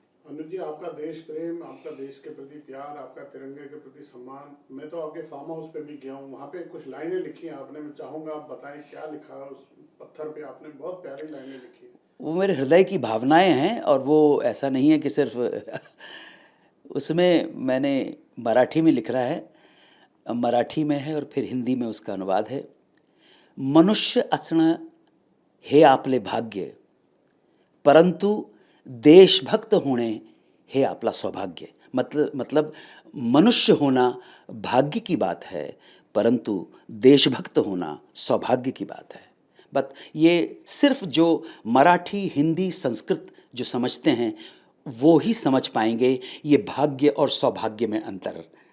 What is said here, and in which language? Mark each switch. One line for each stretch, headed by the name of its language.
Hindi: अनुज जी, आपका देश प्रेम, आपका देश के प्रति प्यार, आपका तिरंगे के प्रति सम्मान, मैं तो आपके फार्म हाउस पे भी गया हूँ, वहाँ पे कुछ लाइनें लिखी हैं आपने, मैं चाहूँगा आप बताएं क्या लिखा है उस पत्थर पे। आपने बहुत प्यारी लाइनें लिखी हैं। वो मेरे हृदय की भावनाएँ हैं, और वो ऐसा नहीं है कि सिर्फ़ उसमें मैंने मराठी में लिख रहा है, मराठी में है और फिर हिंदी में उसका अनुवाद है।
Marathi: मनुष्य असणं हे आपले भाग्य, परंतु देशभक्त होणे हे आपला सौभाग्य।
Hindi: मतलब मनुष्य होना भाग्य की बात है, परंतु देशभक्त होना सौभाग्य की बात है। बट ये सिर्फ जो मराठी, हिंदी, संस्कृत जो समझते हैं, वो ही समझ पाएंगे ये भाग्य और सौभाग्य में अंतर।